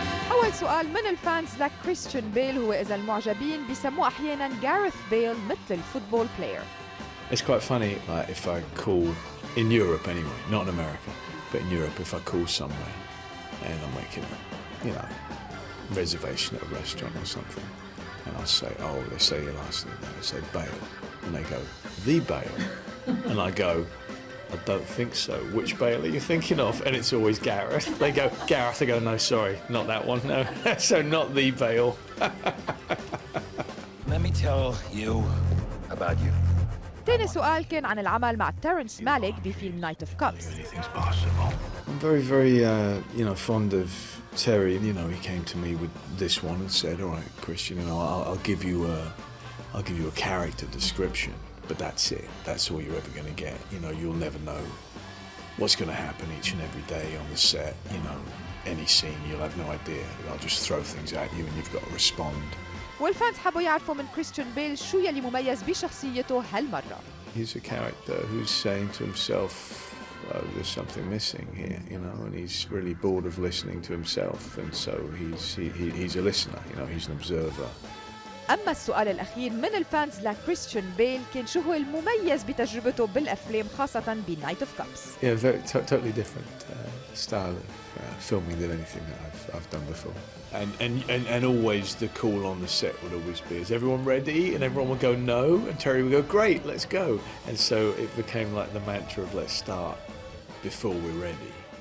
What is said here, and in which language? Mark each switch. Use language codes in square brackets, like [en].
[ar] أول سؤال من الفانز لكريستيان بيل هو إذا المعجبين بيسموه أحياناً جاريث بيل مثل الفوتبول بلاير. [en] It's quite funny, like if I call in Europe anyway, not in America, but in Europe, if I call somewhere and I'm making a, reservation at a restaurant or something, and I'll say, oh, they say your last name, they say Bale, and they go, the Bale, and I go, I don't think so. Which Bale are you thinking of? And it's always Gareth. They go, Gareth. I go, no, sorry, not that one. No, so not the Bale. Let me tell you about you. [ar] تاني سؤال كان عن العمل مع تيرنس مالك بفيلم نايت اوف كابس. [en] I'm very, very, fond of Terry. He came to me with this one and said, all right, Christian, I'll give you a character description. But that's it. That's all you're ever going to get. You'll never know what's going to happen each and every day on the set. Any scene, you'll have no idea. I'll just throw things at you and you've got to respond. [ar] والفانز حبوا يعرفوا من كريستيان بيل شو يلي مميز بشخصيته هالمرة. [en] He's a character who's saying to himself, oh, there's something missing here, and he's really bored of listening to himself, and so he's a listener, he's an observer. [ar] أما السؤال الأخير من الفانز لكريستيان بيل كان شو هو المميز بتجربته بالأفلام خاصة بنايت اوف كابس. [en] Yeah, very totally different style of filming than anything that I've done before. And always the call on the set would always be, is everyone ready? And everyone would go no, and Terry would go, great, let's go. And so it became like the mantra of let's start before we're ready.